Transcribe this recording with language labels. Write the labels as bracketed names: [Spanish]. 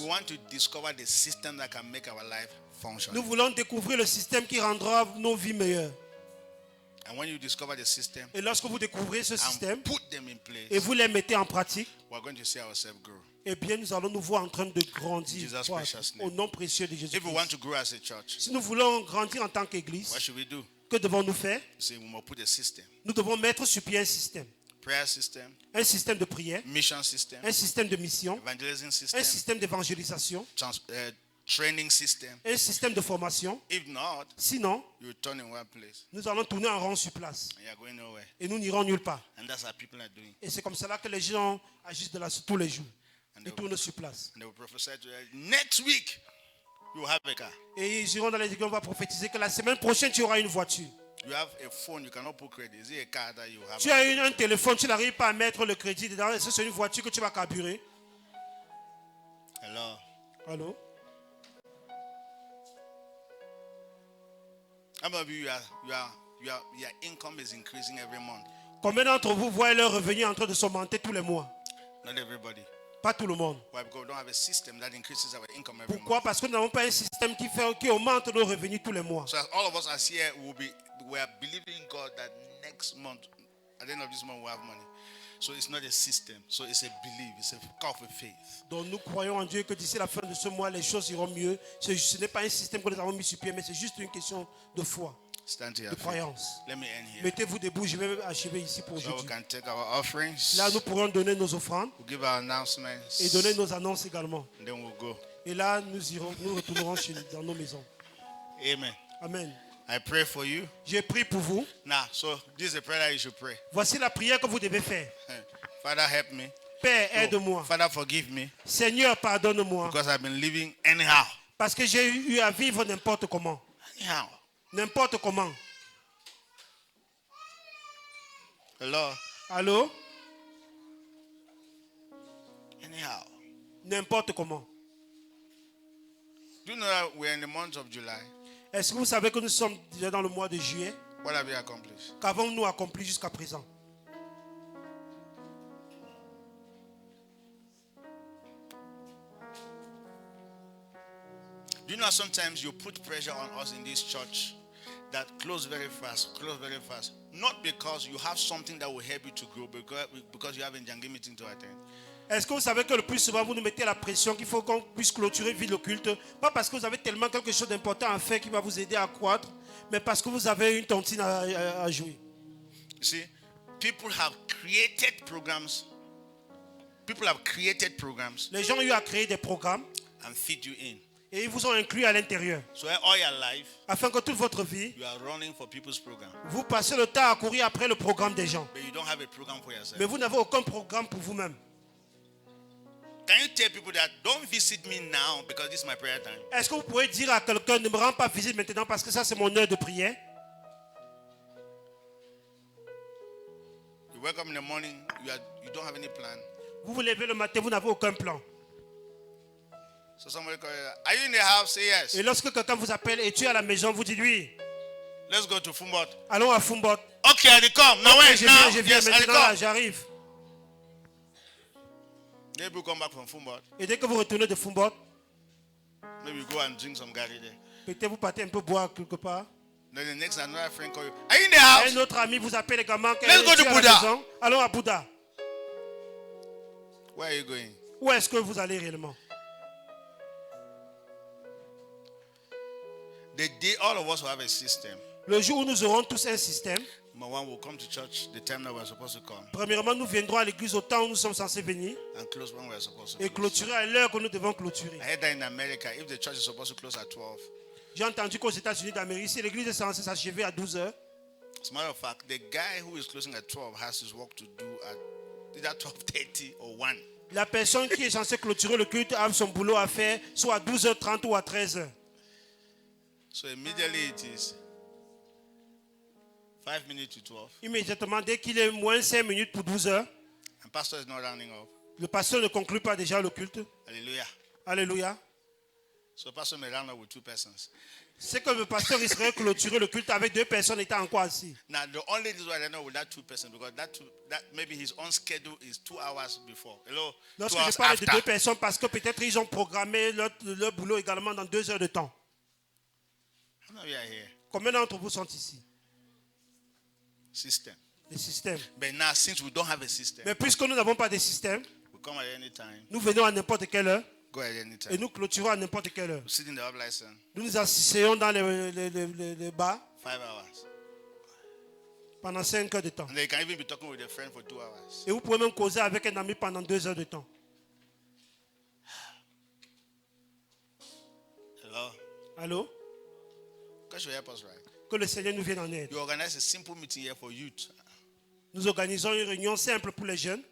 [English] We want to discover the system that can make our life function. [French] Nous voulons découvrir le système qui rendra nos vies meilleures. [English] And when you discover the system [French] Et lorsque vous découvrez ce système [English] and put them in place, [French] et vous les mettez en pratique, [English] we're going to see ourselves grow. [French] eh bien, nous allons nous voir en train de grandir [English] Jesus' [French] croître, [English] precious name. [French] au nom précieux de Jésus. [English] If we want to grow as a church, [French] Si nous voulons grandir en tant qu'Église, [English] what should we do? [French] que devons-nous faire? [English] You see, we must put a system. [French] Nous devons mettre sur pied [English] Prayer system, [French] un système de prière, [English] mission system, [French] un système de mission, [English] evangelism [French] un [English] system, [French] système d'évangélisation, [English] training system. [French] un système de formation. [English] If not, [French] Sinon, [English] you turn in one place [French] nous allons tourner en rond sur place [English] and you're going nowhere. [French] et nous n'irons nulle part. [English] And that's how people are doing. [French] Et c'est comme cela que les gens agissent de là tous les jours. [English] And [French] Ils [English] they, [French] tournent sur place. [English] and they will prophesy to you, next week, you will have a car. [French] Et ils iront dans les églises, on va prophétiser que la semaine prochaine, tu auras une voiture. [English] You have a phone, you cannot put credit. Is it a car that you have? [French] Tu as un téléphone, tu n'arrives pas à mettre le crédit dedans. Est-ce que c'est une voiture que tu vas carburer? Allô? [English] How many of you, your income is increasing every month? [French] Combien d'entre vous voient leur revenu en train de s'augmenter tous les mois? [English] Not everybody. [French] Pas tout le monde. [English] Why? Because we don't have a system that increases our income every [French] Pourquoi? [English] month. [French] Parce que nous n'avons pas un système qui augmente nos revenus tous les mois. [English] So as all of us as here, we are believing God that next month, at the end of this month, we'll have money. So it's not a system. So it's a belief. It's a call for faith. [French] Donc nous croyons en Dieu que d'ici la fin de ce mois, les choses iront mieux. Ce n'est pas un système que nous avons mis sur pied, mais c'est juste une question de foi, [English] Stand to your [French] de [English] feet. [French] croyance. [English] Let me end here. [French] Mettez-vous debout, je vais achever ici pour [English] So we [French] aujourd'hui. [English] can take our offerings. [French] Là, nous pourrons donner nos offrandes [English] We'll give our announcements. [French] et donner nos annonces également. [English] And then we'll go. [French] Et là, nous retournerons dans nos maisons. [English] Amen. [French] Amen. [English] I pray for you. [French] J'ai prié pour vous. [English] Now, so this is the prayer that you should pray. [French] Voici la prière que vous devez faire. [English] Father, help me. [French] Père, aide-moi. [English] Father, forgive me. [French] Seigneur, pardonne-moi. [English] Because I've been living anyhow. [French] Parce que j'ai eu à vivre n'importe comment. [English] Anyhow. [French] N'importe comment. [English] Hello? [French] Allô? [English] Anyhow. [French] N'importe comment. [English] Do you know that we're in the month of July? [French] Est-ce que vous savez que nous sommes déjà dans le mois de juillet? [English] What have you accomplished? [French] Qu'avons-nous accompli jusqu'à présent? [English] Do you know sometimes you put pressure on us in this church that close very fast, close very fast. Not because you have something that will help you to grow, because you have a Njangé meeting to attend. [French] Est-ce que vous savez que le plus souvent vous nous mettez la pression qu'il faut qu'on puisse clôturer vite le culte? Pas parce que vous avez tellement quelque chose d'important à faire qui va vous aider à croître, mais parce que vous avez une tontine à jouer. [English] You see, people have created programs. People have created programs [French] Les gens ont eu à créer des programmes [English] and fit you in. [French] et ils vous ont inclus à l'intérieur. [English] So all your life, [French] Afin que toute votre vie, [English] you are running for people's program, [French] vous passez le temps à courir après le programme des gens. [English] but you don't have a program for yourself. [French] Mais vous n'avez aucun programme pour vous-même. [English] Can you tell people that don't visit me now because this is my prayer time? [French] Est-ce que vous pouvez dire à quelqu'un ne me rends pas visite maintenant parce que ça c'est mon heure de prière? [English] You wake up in the morning, you don't have any plan. [French] Vous vous levez le matin, vous n'avez aucun plan. [English] So somebody call you, are you in the house? Say yes. [French] Et lorsque quelqu'un vous appelle et tu es à la maison, vous dites oui. [English] Let's go to Fumbot. [French] Allons à Fumbot. [English] Okay, I come. Now when? [French] Je [English] Now? [French] viens [English] Yes, I [French] maintenant, là, [English] come. [French] j'arrive. [English] Maybe you come back from Fumbot. [French] Et dès que vous retournez de Fumbot, [English] Maybe you go and drink some gari there. [French] peut-être vous partez un peu boire quelque part. [English] Then the next another friend call you. Are you in the house? [French] Un autre ami vous appelle également. [English] Let's go to [French] tu es à la [English] Buddha. [French] maison. Allons à Bouddha. [English] Where are you going? [French] Où est-ce que vous allez réellement? [English] The day all of us will have a system. [French] Le jour où nous aurons tous un système, [English] Number one, we'll come to church the time that we're supposed to come, [French] premièrement, nous viendrons à l'église au temps où nous sommes censés venir [English] and close when we're supposed to [French] et [English] close. [French] clôturer à l'heure que nous devons clôturer. [English] I heard that in America, if the church is supposed to close at 12, [French] J'ai entendu qu'aux États-Unis d'Amérique, si l'église est censée s'achever à 12 heures, [English] as a matter of fact, the guy who is closing at 12 has his work to do at either 12:30 or 1. [French] la personne qui est censée clôturer le culte a son boulot à faire soit à 12h30 ou à 13h. [English] So immediately it is 5 minutes to 12, [French] Immédiatement, dès qu'il est moins 5 minutes pour 12 heures, [English] and pastor is not rounding up. [French] le pasteur ne conclut pas déjà le culte. [English] Hallelujah. [French] Alléluia. [English] So pastor may round up with 2 persons. [French] C'est que le pasteur risquerait de clôturer le culte avec 2 personnes étant encore assis. [English] Now the only reason why I don't know with that 2 persons, because that maybe his own schedule is 2 hours before. Hello, 2 [French] Lorsque [English] hours [French] je parle de [English] after. [French] 2 personnes, parce que peut-être ils ont programmé leur boulot également dans 2 heures de temps. [English] How many are here? [French] Combien d'entre vous sont ici? [English] System. [French] Les systèmes. [English] But now since we don't have a system, [French] Mais puisque nous n'avons pas de système, [English] we come at any time, [French] nous venons à n'importe quelle heure [English] go at any [French] et [English] time. [French] nous clôturons à n'importe quelle heure. [English] We sit in the up license [French] Nous nous asseyons dans les bars [English] 5 hours. [French] pendant 5 heures de temps. [English] And then you can even be talking with a friend for 2 hours. [French] Et vous pouvez même causer avec un ami pendant 2 heures de temps. [English] Hello? [French] Allô? [English] God should help us, right? [French] Que le Seigneur nous vienne en aide. [English] You organize a simple meeting here for youth. [French] Nous organisons une réunion simple pour les jeunes,